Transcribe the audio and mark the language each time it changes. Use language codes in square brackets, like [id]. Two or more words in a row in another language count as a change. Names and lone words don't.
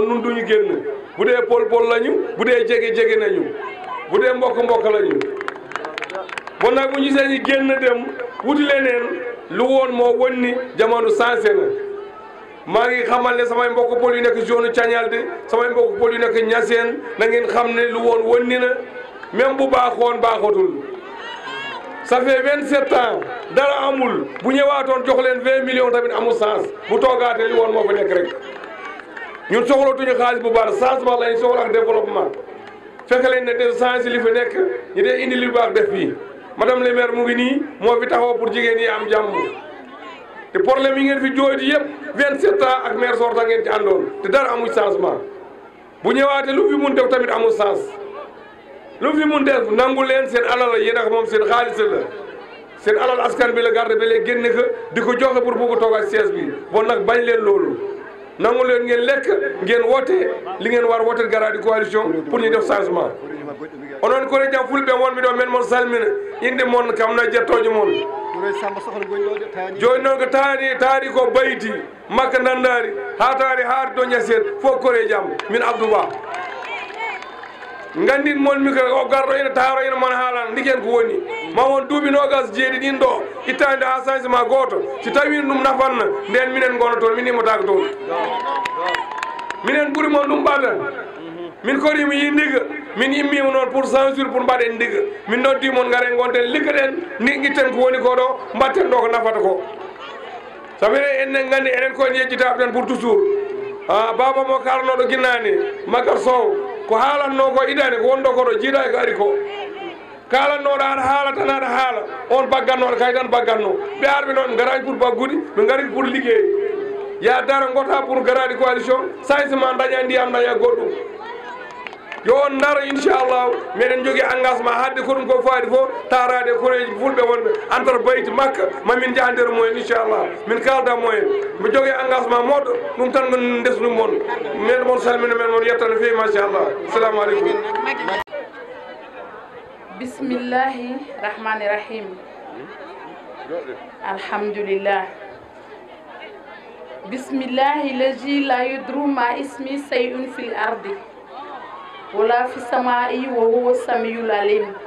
[wo] nun duñu génn bu dee pol lañu bu dee jege nañu bu dee mbokk lañu bon nag bu ñu gisee ñu génn dem wuti leneen lu woon moo won ni jamono sensé na maa ngi xamal ne samay mbokk pol yu nekk zone Thiagnel de samay mbokk pol yu nekk Niassène na ngeen xam ne lu woon won ni na même bu baaxoon baaxatul [fr] ça fait 27 ans [wo] dara amul bu ñëwaatoon jox leen 20 millions tamit amul sens bu toogaatee li woon moo fa nekk rek ñun soxlatuñu xaalis bu baax changement lañ soxla ak développement fekk leen ne de changé li fi nekk ñu dee indi li baax def fii [fr] madame le maire [wo] mu ngi nii moo fi taxaw pour jigéen yi am jàmm te problème yi ngeen fi jooyti yëpp 27 ans ak maire sorta ngeen ci àndoon te dara amul changement bu ñëwaatee lu fi mun def tamit amul sens lu fi mun def nangu leen seen alal la yéen ak moom seen xaalis la seen alal askan bi la garde ba léegi génne ko di ko joxe pour bugg toog ak siège bi bon nag bañ leen loolu nangu leen ngeen lekk ngeen woote li ngeen war woote garadi coalition pour ñu def changement [ff] onon kore jam fulɓe wonɓe ɗo men moon salmina inde moon kam na jettojo moon joni noon ko taari ko bayti makka nandari ha taari haade do Niassène fof kore jam min Abdou Ba gandin moon mi ko o garɗo ene taaro ene moon haalana ndiken ko woni ma won duuɓi nogas jeeɗi ɗin ɗo ittande ha changement goto si tawi ɗum nafanna nden minen gono toon min immotako toon minen ɓuuri moon ɗum ɓaɗan min korimi yi ndiga min immima noon [fr] pour censure pour [ff] mbaɗen ndiga min noddi moon garen gonten liggaɗen guitten ko woni ko ɗo mbatten ɗo ko nafata ko sabi enen gandi enen koyen yejjitaɓe tan [fr] pour toujours [ff] baba mo kalanoɗo ginnani Magar Sow ko haalanno ko iɗani ko wonɗo koɗo jiiɗa ko ari ko kalannoɗo aɗa haala tan aɗa haala on baggannoɗo kay tan bagganno ɓe arɓe noon garani pour baggude ɓe gari pour liggey ya dara gota pour garadi coalition changement daña ndiyam daña goɗɗum yo on daro inchallahu meɗen jogui engagement hadde ko ɗum ko faadi fof tarade koreji fulɓe wonɓe entre bayti makka mamin jaa nder mumen inchallah min kalda mumen mi jogui engagement moɗɗo ɗum tan min desnum mon men moon salmina men moon yettano fewi [ar] ما شاء الله السلام عليكم بسم الله الرحمن الرحيم الحمد لله بسم الله الذي لا يضر مع اسم شيء في الأرض ولا في السماء وهو السميع العليم